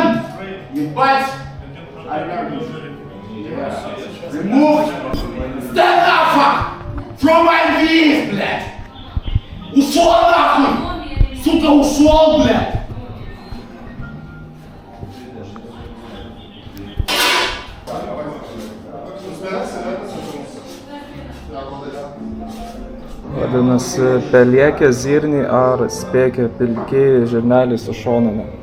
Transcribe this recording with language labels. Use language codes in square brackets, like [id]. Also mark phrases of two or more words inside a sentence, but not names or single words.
[en] Ебать! American citizen. Yeah. Remove! Stand up! From my knees, [ru] блядь! Ушел нахуй! Сука, ушел, блядь! [lt] Vadinasi, peliekė zirniai ar spėkė pilkieji žirneliai su šoninė.